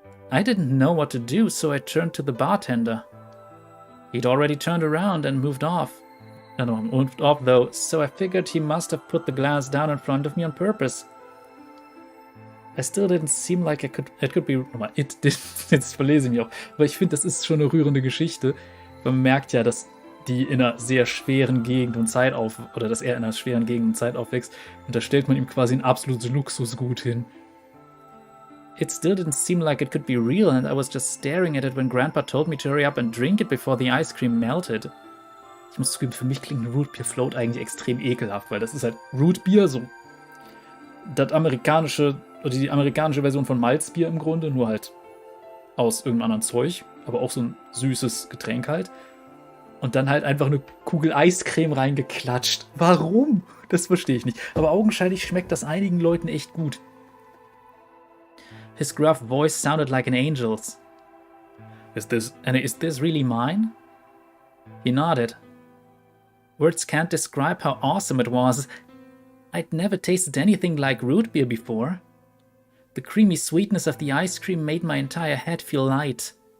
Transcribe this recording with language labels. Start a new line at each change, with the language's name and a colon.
English: I didn't know what to do, so I turned to the bartender. He'd already turned around and moved off. Moved off though, so I figured he must have put the glass down in front of me on purpose. I still didn't seem like it could be...
German: Jetzt verlese ich mich auch. Aber ich finde, das ist schon eine rührende Geschichte. Man merkt ja, dass die in einer sehr schweren Gegend und Zeit dass er in einer schweren Gegend und Zeit aufwächst. Und da stellt man ihm quasi ein absolutes Luxusgut hin.
English: It still didn't seem like it could be real, and I was just staring at it when Grandpa told me to hurry up and drink it before the ice cream melted.
German: Ich muss zugeben, für mich klingt ein Root Beer Float eigentlich extrem ekelhaft, weil das ist halt Root Beer, so das amerikanische, oder die amerikanische Version von Malzbier im Grunde, nur halt aus irgendeinem anderen Zeug, aber auch so ein süßes Getränk halt. Und dann halt einfach eine Kugel Eiscreme reingeklatscht. Warum? Das verstehe ich nicht. Aber augenscheinlich schmeckt das einigen Leuten echt gut.
English: His gruff voice sounded like an angel's. Is this really mine? He nodded. Words can't describe how awesome it was. I'd never tasted anything like root beer before. The creamy sweetness of the ice cream made my entire head feel light.